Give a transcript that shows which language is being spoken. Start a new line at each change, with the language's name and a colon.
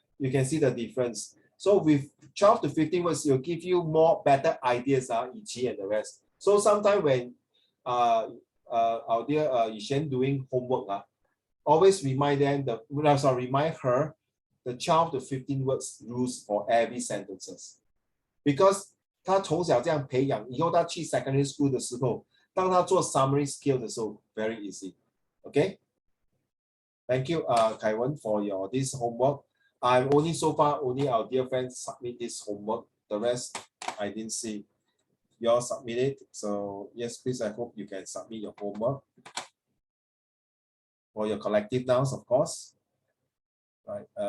English: You can see the difference. So with 12 to 15 words, it'll give you more better ideas, Ichi and the rest. So sometimes when our dear Yishen doing homework, always remind them remind her the 12 to 15 words rules for every sentences.
Chinese: Because 他从小这样培养，以后他去 secondary school 的时候，当他做 summary skill 的时候
English: very easy. Okay? Thank you, Kaiwan, for your this homework. I'm only so far only our dear friends submit this homework. The rest I didn't see. You all submit it. So yes, please, I hope you can submit your homework for your collective nouns, of course. Right.